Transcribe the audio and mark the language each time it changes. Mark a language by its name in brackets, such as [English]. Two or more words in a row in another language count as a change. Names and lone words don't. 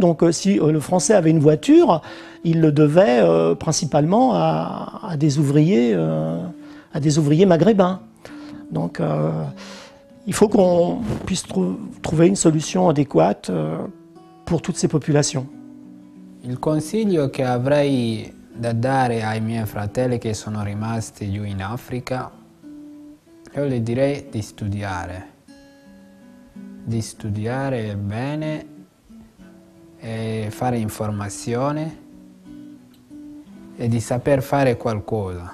[French] Donc si le Français avait une voiture, il le devait principalement à des ouvriers maghrébins. Donc il faut qu'on puisse trouver une solution adéquate pour toutes ces populations. [Italian] Il consiglio che avrei da dare ai miei fratelli che sono rimasti giù in Africa, io gli direi di studiare bene e fare informazione e di saper fare qualcosa.